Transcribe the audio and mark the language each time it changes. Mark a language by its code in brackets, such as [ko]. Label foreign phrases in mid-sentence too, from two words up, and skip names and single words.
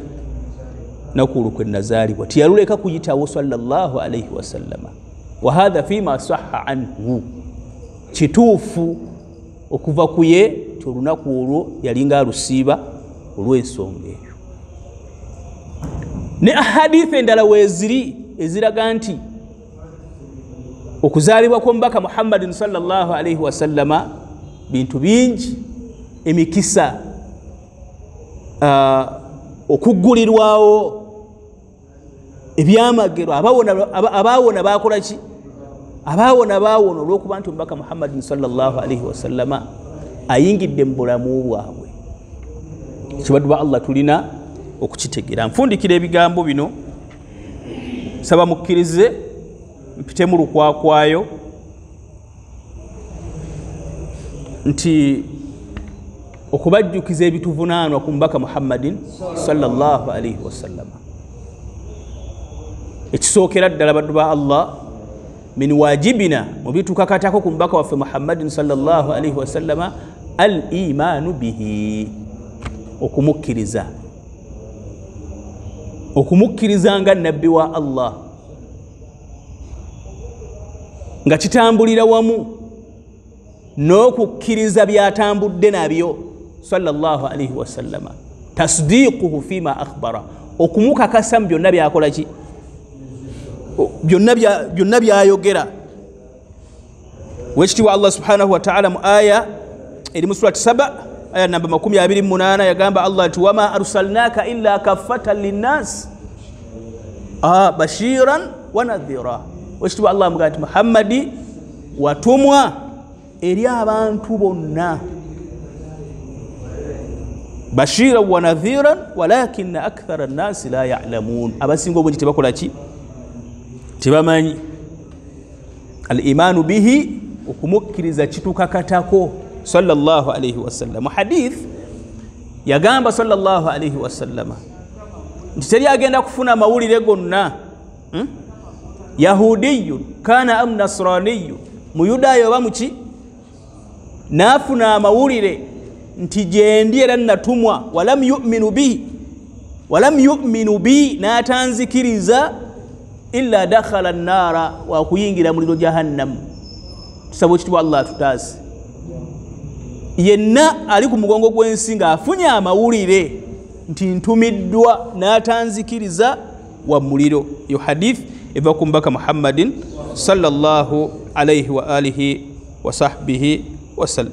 [lg] Naku olwo kwe nazaalibwa. Tiyaluleka kuyitawo [ar] sallallahu alaihi wasallam. Wa hadha fima sahha anhu, [lg] kituufu okuva ku ye ti olunaku olwo yalinga alusiiba olw'ensonga eyo. Ne ahadithi endala weeziri eziraga nti okuzaalibwa kw'omubaka Muhammadin [ar] sallallahu alaihi wasallama [lg] bintu bingi, emikisa, okuggulirwawo, ebyamagero, abaawona bakola ki? Abaawona baawona olw'okuba nti omubaka Muhammadin [ar] sallallahu alaihi wasallama [lg] ayingidde mu bulamu bwabwe. Kibaddu ba Allah tulina okukitegeera. Nfundikira ebigambo bino, saba mukkirize mpite mu lukwakwayo nti okubajjukiza ebituvunaanwa ku mubaka Muhammadin [ar] sallallahu alaihi wasallam. [lg] Ekisookera ddala baddu ba Allah [ar] min wajibina [lg] mu bitukakatako ku mubaka waffe Muhammadin [ar] sallallahu alaihi wasallama al imanu bihi, [lg] okumukkiriza nga nabbi wa Allah, nga kitambulira wamu n'okukkiriza byatambudde nabyo [ar] sallallahu alaihi wasallama. Tasdiquhu fima akhbara, [lg] okumukakasa byonna byakola ki, byonna byayogera. Wekitiibwa Allah [ar] subhanahu wa ta'ala [lg] mu aya eri mu surati Saba aya namba 28 yagamba Allah ati [ar] wama arsalnaka illa kaffatan linnas bashiran wa nadhira. [lg] Wekitiibwa Allah amugaa nti Muhammadi watumwa eri abantu bonna [ar] bashiran wa nadhiran walakinna akthara an-nasi la ya'lamun, [lg] abasinga obungi tebakola ki, tebamanyi. [ar] Al-imanu bihi, [lg] okumukkiriza kitukakatako [ar] sallallahu alaihi wasallam. [lg] Mu hadith yagamba [ar] sallallahu alaihi wasallam [lg] nti teri agenda kufuna mawulire gonna [ar] yahudiyun kana am nasraniyun, [lg] muyudayo oba muki, naafuna amawulire nti gyendi era natumwa, [ar] walam yu'minu bi, n'atanzikiriza, illa dakhala an-nara, wa [lg] kuyingira muliro jahannam. Tusaba ekitiibwa Allah tutaase. Yenna ali ku mugongo gw'ensi ng'afunye amawulire nti ntumiddwa n'atanzikiriza wa muliro. Yo hadith eva ku mubaka Muhammadin [ar] sallallahu alaihi wa alihi wa sahbihi wasallam.